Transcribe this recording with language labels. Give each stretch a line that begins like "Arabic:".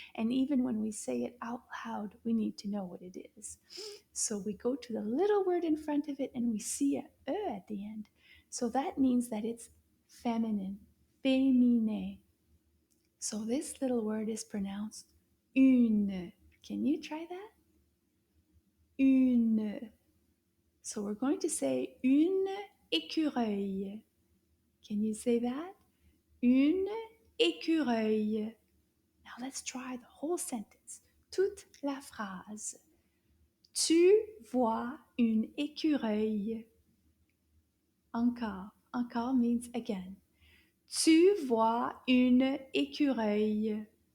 English: And even when we say it out loud, we need to know what it is. So, we go to the little word in front of it and we see a E at the end. So, that means that it's feminine, féminin. So, this little word is pronounced une. Can you try that?
French: Une.
English: So we're going to say
French: une écureuil.
English: Can you say that?
French: Une écureuil.
English: Now let's try the whole sentence.
French: Toute la phrase. Tu vois une écureuil. Encore. Encore
English: means again.
French: Tu vois une écureuil.